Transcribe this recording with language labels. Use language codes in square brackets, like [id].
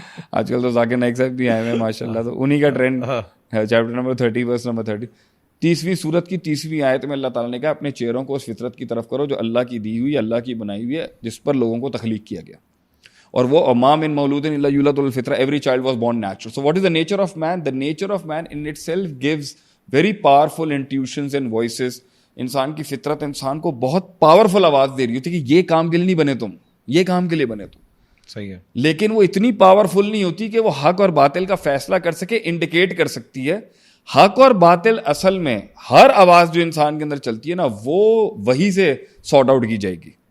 [ur] آج کل تو ذاکر نائک صاحب بھی آئے ہیں ماشاء اللہ, تو انہی کا ٹرینڈ ہے. چیپٹر نمبر 30 ورس نمبر 30, 30ویں سورت کی 30ویں آیت میں اللہ تعالیٰ نے کہا اپنے چہروں کو اس فطرت کی طرف کرو جو اللہ کی دی ہوئی, اللہ کی بنائی ہوئی ہے, جس پر لوگوں کو تخلیق کیا گیا. [en] اور وہ امام [ar] ان مولود الا یولد الفطرہ, [en] Every child was born natural. So what is the nature of man? The nature of man in itself gives very powerful intuitions and voices. [ur] انسان کی فطرت انسان کو بہت پاورفل آواز دے رہی ہوتی ہے کہ یہ کام کے لیے نہیں بنے تم, یہ کام کے لیے بنے تم. صحیح ہے. لیکن وہ اتنی پاورفل نہیں ہوتی کہ وہ حق اور باطل کا فیصلہ کر سکے, انڈیکیٹ کر سکتی ہے. حق اور باطل اصل میں ہر آواز جو انسان کے اندر چلتی ہے نا, وہ وہی سے سارٹ آؤٹ کی جائے گی.